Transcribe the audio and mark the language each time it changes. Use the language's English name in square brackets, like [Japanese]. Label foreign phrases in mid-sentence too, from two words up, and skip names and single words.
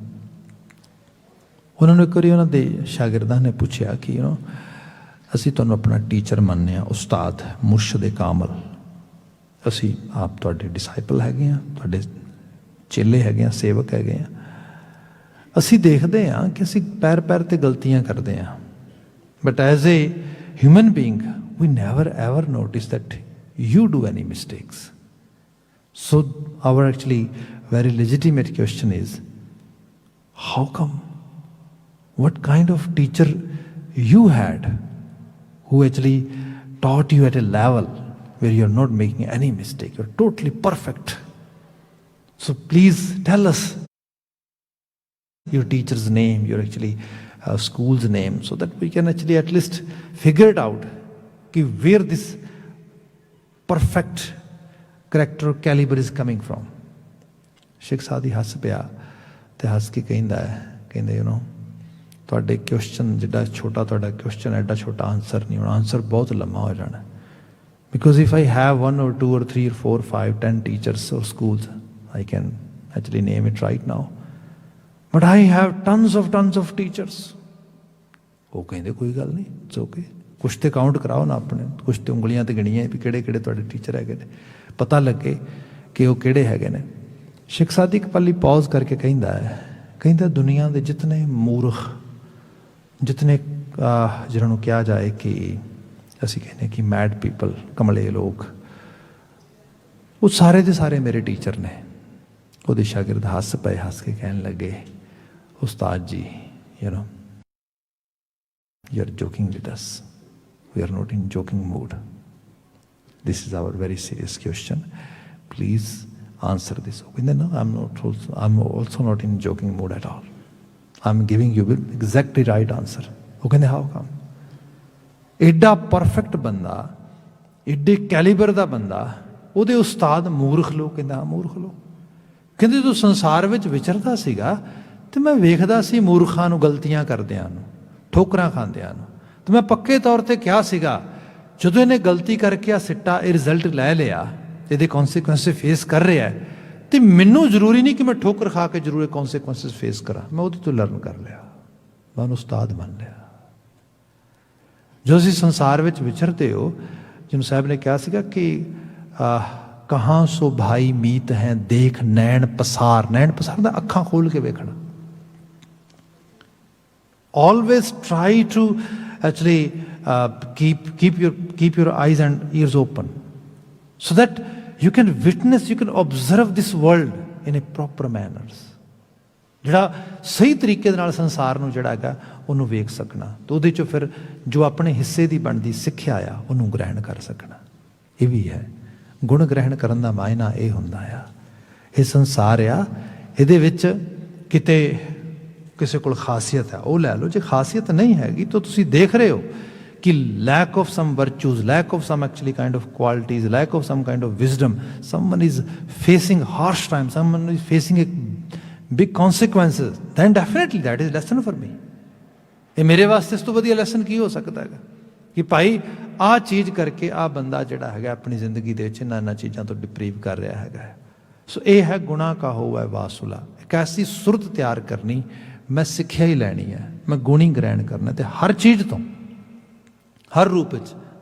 [Punjabi] ਉਹਨਾਂ ਨੂੰ ਇੱਕ ਵਾਰੀ ਉਹਨਾਂ ਦੇ ਸ਼ਾਗਿਰਦਾਂ ਨੇ ਪੁੱਛਿਆ ਕਿ ਅਸੀਂ ਤੁਹਾਨੂੰ ਆਪਣਾ ਟੀਚਰ ਮੰਨਦੇ ਹਾਂ, ਉਸਤਾਦ, ਮੁਰਸ਼ਿਦ ਕਾਮਲ, ਅਸੀਂ ਆਪ ਤੁਹਾਡੇ ਡਿਸਾਈਪਲ ਹੈਗੇ ਹਾਂ, ਤੁਹਾਡੇ ਚੇਲੇ ਹੈਗੇ ਹਾਂ, ਸੇਵਕ ਹੈਗੇ ਹਾਂ। ਅਸੀਂ ਦੇਖਦੇ ਹਾਂ ਕਿ ਅਸੀਂ ਪੈਰ ਪੈਰ 'ਤੇ ਗਲਤੀਆਂ ਕਰਦੇ ਹਾਂ, [English] but as a human being we never ever notice that you do any mistakes. So our actually very legitimate question is, how come? What kind of teacher you had who actually taught you at a level where you're not making any mistake, you're totally perfect? So please tell us your teacher's name, your actually school's name, so that we can actually at least figure it out कि where this perfect character caliber is coming from. [Punjabi] ਸ਼ੇਖ ਸਾਦੀ ਹੱਸ ਪਿਆ ਤੇ ਹੱਸ ਕੇ ਕਹਿੰਦੇ ਤੁਹਾਡੇ ਕੁਐਸਚਨ ਜਿਹੜਾ ਛੋਟਾ ਤੁਹਾਡਾ ਕੁਐਸਚਨ ਐਡਾ ਛੋਟਾ ਆਨਸਰ ਨਹੀਂ ਹੋਣਾ, ਆਨਸਰ ਬਹੁਤ ਲੰਮਾ ਹੋ ਜਾਣਾ। [English] because if I have 1 or 2 or 3 or 4 5 10 teachers or schools, I can actually name it right now, but I have tons of teachers. [Punjabi] ਉਹ ਕਹਿੰਦੇ ਕੋਈ ਗੱਲ ਨਹੀਂ, [English] it's okay, [Punjabi] ਕੁਛ ਤੇ ਕਾਊਂਟ ਕਰਾਓ ਨਾ ਆਪਣੇ, ਕੁਛ ਤੇ ਉਂਗਲੀਆਂ ਤੇ ਗਿਣੀਆਂ ਵੀ ਕਿਹੜੇ ਕਿਹੜੇ ਤੁਹਾਡੇ ਟੀਚਰ ਹੈਗੇ ਨੇ, ਪਤਾ ਲੱਗੇ ਕਿ ਉਹ ਕਿਹੜੇ ਹੈਗੇ ਨੇ। ਸ਼ੇਖ ਸਾਦੀ ਇੱਕ ਪੱਲੀ ਪੌਜ਼ ਕਰਕੇ ਕਹਿੰਦਾ ਦੁਨੀਆ ਦੇ ਜਿਤਨੇ ਮੂਰਖ, ਜਿਤਨੇ ਜਿਹਨਾਂ ਨੂੰ ਕਿਹਾ ਜਾਏ ਕਿ ਅਸੀਂ ਕਹਿੰਦੇ ਕਿ [English] mad people, [Punjabi] ਕਮਲੇ ਲੋਕ, ਉਹ ਸਾਰੇ ਦੇ ਸਾਰੇ ਮੇਰੇ ਟੀਚਰ ਨੇ। ਉਹਦੇ ਸ਼ਾਗਿਰਦ ਹੱਸ ਪਏ, ਹੱਸ ਕੇ ਕਹਿਣ ਲੱਗੇ ਉਸਤਾਦ ਜੀ [English] you are joking with us. We are not in joking mood. This is our very serious question. Please answer this. No, I'm also not in joking mood at all. I'm giving you exactly right answer. Okay, how come? [Punjabi] ਐਡਾ ਪਰਫੈਕਟ ਬੰਦਾ, ਐਡੇ ਕੈਲੀਬਰ ਕਾ ਬੰਦਾ, ਉਹਦੇ ਉਸਤਾਦ ਮੂਰਖ ਲੋਕ। ਕਹਿੰਦਾ ਹਾਂ ਮੂਰਖ ਲੋਕ। ਕਹਿੰਦੇ ਜਦੋਂ ਸੰਸਾਰ ਵਿੱਚ ਵਿਚਰਦਾ ਸੀਗਾ ਤੇ ਮੈਂ ਵੇਖਦਾ ਸੀ ਮੂਰਖਾਂ ਨੂੰ ਗਲਤੀਆਂ ਕਰਦਿਆਂ ਨੂੰ, ਠੋਕਰਾਂ ਖਾਂਦਿਆਂ ਨੂੰ, ਤੇ ਮੈਂ ਪੱਕੇ ਤੌਰ 'ਤੇ ਕਿਹਾ ਸੀਗਾ ਜਦੋਂ ਇਹਨੇ ਗਲਤੀ ਕਰਕੇ ਆ ਸਿੱਟਾ ਇਹ ਰਿਜ਼ਲਟ ਲੈ ਲਿਆ, ਇਹਦੇ [English] consequences face [Punjabi] ਕਰ ਰਿਹਾ ਹੈ, ਤੇ ਮੈਨੂੰ ਜ਼ਰੂਰੀ ਨਹੀਂ ਕਿ ਮੈਂ ਠੋਕਰ ਖਾ ਕੇ ਜ਼ਰੂਰ ਇਹ [English] consequences face [Punjabi] ਕਰਾਂ। ਮੈਂ ਉਹਦੇ ਤੋਂ ਲਰਨ ਕਰ ਲਿਆ, ਮੈਂ ਉਹਨੂੰ ਉਸਤਾਦ ਮੰਨ ਲਿਆ। ਜੋ ਅਸੀਂ ਸੰਸਾਰ ਵਿੱਚ ਵਿਚਰਦੇ ਹੋ, ਜਿਹਨੂੰ ਸਾਹਿਬ ਨੇ ਕਿਹਾ ਸੀਗਾ ਕਿ ਕਹਾਂ ਸੋ ਭਾਈ ਮੀਤ ਹੈ ਦੇਖ ਨੈਣ ਪਸਾਰ। ਨੈਣ ਪਸਾਰ ਦਾ ਅੱਖਾਂ ਖੋਲ ਕੇ ਵੇਖਣਾ। [English] Always try to actually keep your eyes and ears open so that you can witness, you can observe this world in a proper manners. [Punjabi] ਜਿਹੜਾ ਸਹੀ ਤਰੀਕੇ ਦੇ ਨਾਲ ਸੰਸਾਰ ਨੂੰ ਜਿਹੜਾ ਹੈਗਾ ਉਹਨੂੰ ਵੇਖ ਸਕਣਾ, ਤੇ ਉਹਦੇ 'ਚੋਂ ਫਿਰ ਜੋ ਆਪਣੇ ਹਿੱਸੇ ਦੀ ਬਣਦੀ ਸਿੱਖਿਆ ਆ ਉਹਨੂੰ ਗ੍ਰਹਿਣ ਕਰ ਸਕਣਾ। ਇਹ ਵੀ ਹੈ ਗੁਣ ਗ੍ਰਹਿਣ ਕਰਨ ਦਾ ਮਾਇਨਾ ਇਹ ਹੁੰਦਾ ਆ। ਇਹ ਸੰਸਾਰ ਆ, ਇਹਦੇ ਵਿੱਚ ਕਿਤੇ ਕਿਸੇ ਕੋਲ ਖਾਸੀਅਤ ਹੈ ਉਹ ਲੈ ਲਓ, ਜੇ ਖਾਸੀਅਤ ਨਹੀਂ ਹੈਗੀ ਤਾਂ ਤੁਸੀਂ ਦੇਖ ਰਹੇ ਹੋ ਕਿ [English] lack of some virtues, lack of some actually kind of qualities, lack of some kind of wisdom, someone is facing harsh times, someone is facing a big consequences, then definitely that is lesson for me. [Punjabi] ਇਹ ਮੇਰੇ ਵਾਸਤੇ ਇਸ ਤੋਂ ਵਧੀਆ ਲੈਸਨ ਕੀ ਹੋ ਸਕਦਾ ਹੈਗਾ ਕਿ ਭਾਈ ਆਹ ਚੀਜ਼ ਕਰਕੇ ਆਹ ਬੰਦਾ ਜਿਹੜਾ ਹੈਗਾ ਆਪਣੀ ਜ਼ਿੰਦਗੀ ਦੇ ਵਿੱਚ ਇਹਨਾਂ ਚੀਜ਼ਾਂ ਤੋਂ ਡਿਪਰੀਵ ਕਰ ਰਿਹਾ ਹੈਗਾ। ਸੋ ਇਹ ਹੈ ਗੁਣਾ ਕਾ ਹੋਵੇ ਵਾਸੁਲਾ। ਇੱਕ ਐਸੀ ਸੁਰਤ ਤਿਆਰ ਕਰਨੀ, ਮੈਂ ਸਿੱਖਿਆ ਹੀ ਲੈਣੀ ਹੈ, ਮੈਂ ਗੁਣ ਹੀ ਗ੍ਰਹਿਣ ਕਰਨਾ, ਤੇ ਹਰ ਚੀਜ਼ ਤੋਂ ਹਰ ਰੂਪ ਵਿੱਚ।